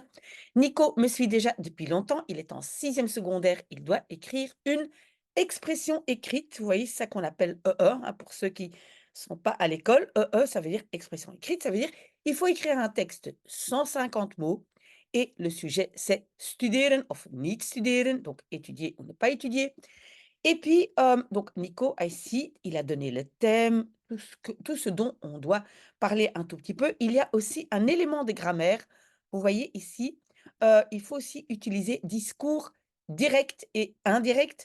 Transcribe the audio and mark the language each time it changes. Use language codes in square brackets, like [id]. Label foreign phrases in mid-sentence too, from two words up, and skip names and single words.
[fr] Nico me suit déjà depuis longtemps, il est en sixième secondaire, il doit écrire une expression écrite, vous voyez, c'est ça qu'on appelle hein, pour ceux qui ne sont pas à l'école. Ça veut dire expression écrite, ça veut dire il faut écrire un texte 150 mots et le sujet, c'est [nl] studeren of niet studeren, [fr] donc étudier ou ne pas étudier. Et puis, donc Nico, ici, il a donné le thème, tout ce dont on doit parler un tout petit peu. Il y a aussi un élément de grammaire. Vous voyez ici, il faut aussi utiliser discours direct et indirect.